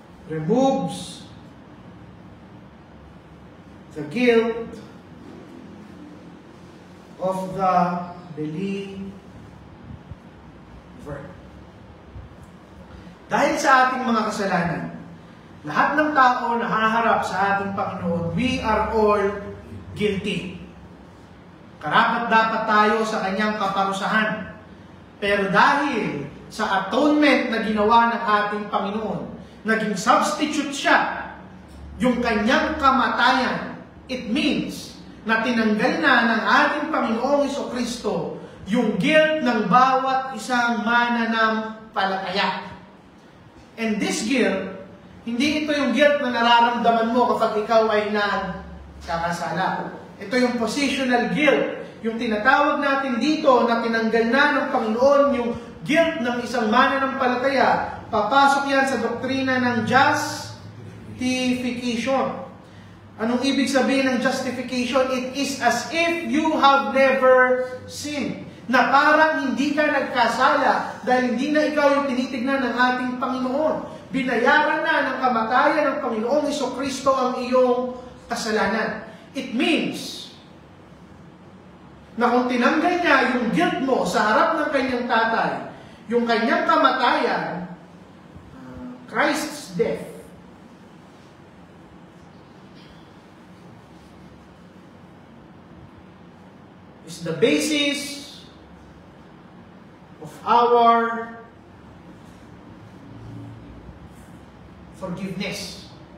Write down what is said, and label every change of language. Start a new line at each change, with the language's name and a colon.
English: removes the guilt of the believer.
Filipino: Dahil sa ating mga kasalanan, lahat ng tao na haharap sa ating Panginoon,
English: we are all guilty.
Filipino: Karapat-dapat tayo sa kanyang kaparusahan. Pero dahil sa atonement na ginawa ng ating Panginoon, naging substitute siya, yung kanyang kamatayan, it means na tinanggal na ng ating Panginoong Jesucristo yung guilt ng bawat isang mananampalataya.
English: And this guilt,
Filipino: hindi ito yung guilt na nararamdaman mo kapag ikaw ay nagkakasala. Ito yung positional guilt. Yung tinatawag natin dito na tinanggal na ng Panginoon yung guilt ng isang mananampalataya. Papasok yan sa doktrina ng justification. Anong ibig sabihin ng justification?
English: It is as if you have never sinned.
Filipino: Na parang hindi ka nagkasala dahil hindi na ikaw yung tinitignan ng ating Panginoon. Binayaran na ng kamatayan ng Panginoong Jesucristo ang iyong kasalanan. It means na kung tinanggal niya yung guilt mo sa harap ng kanyang tatay, yung kanyang kamatayan,
English: Christ's death, is the basis of our forgiveness.